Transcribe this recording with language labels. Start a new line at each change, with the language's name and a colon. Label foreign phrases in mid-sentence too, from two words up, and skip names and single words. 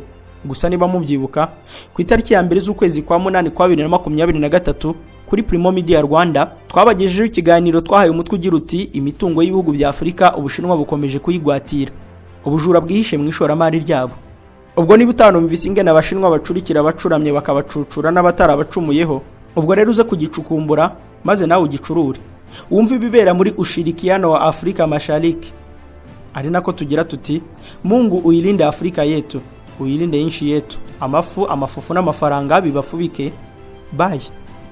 Kinyarwanda: Gusa niba mubyibuka ku itariki ya 2 z'ukwezi kwa 8 kwa 2023 kuri Primo Media Rwanda twabagejejeho ikiganiro twahaye umutwe ugira uti imitungo y'ibihugu bya Afurika Ubushinwa bukomeje kuyigwatira, ubujura bwihishe mu ishoramari ryabo. Ubwo niba utanumvise ingene Abashinwa bacurikira abacuramye bakabacucura n'abatarabacumuyeho, ubwo rero uze kugicukumbura maze nawe ugicurure wumva ibibera muri
Swahili: ushirikiano wa Afrika Mashariki.
Kinyarwanda: Ari nako tugira tuti
Swahili: Mungu uilinde Afrika yetu, uilinde inchi yetu,
Kinyarwanda: amafufu n'amafaranga bibafubike. Bye.